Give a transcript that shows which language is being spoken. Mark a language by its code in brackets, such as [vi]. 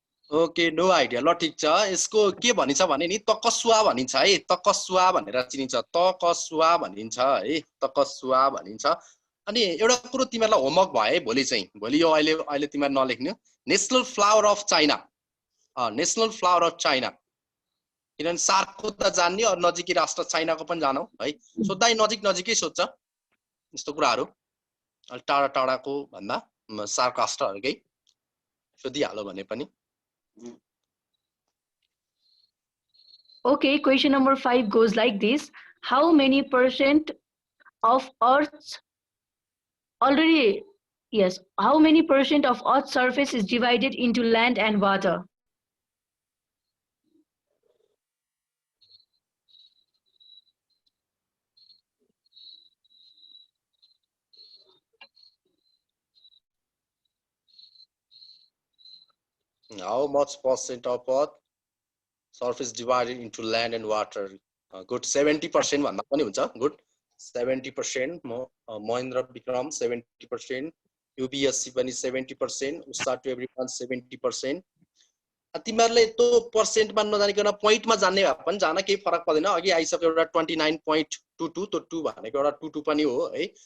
[ne] Okay no idea ल ठीक छ यसको के भनिन्छ भने नि तकसुवा भनिन्छ है तकसुवा भनेर चिनिन्छ तकसुवा भनिन्छ है तकसुवा भनिन्छ अनि एउटा कुरो तिमीहरुलाई होमवर्क भयो है भोलि चाहिँ भोलि यो अहिले तिमीहरु नलेख्नु national flower of China national flower of China किनभने सार्कको त जान्ने अरु नजिकै राष्ट्र चाइनाको पनि जानौ है सोध्दा नजिकै सोध्छ यस्तो कुराहरु अलि टाढा टाढाको भन्दा सार्क राष्ट्रहरुकै सोधिहाल्यो भने पनि [en] Okay, question number 5 goes like this. How many % of Earth's how many % of Earth's surface is divided into land and water? How much percent of Earth surface divided into land and water? [ne] Good 70% भन्दा पनि हुन्छ. [en] Good 70%. Mahendra Bikram 70%. UBSC पनि 70%. Usa to everyone 70%. [ne] तिमीहरुले त्यो पर्सेन्टमा नजानिकन पोइन्टमा जान्ने भए पनि जान केही फरक पर्दैन. अघि आइसक्यो एउटा 29.22 त्यो 2 भनेको एउटा 22 पनि हो है.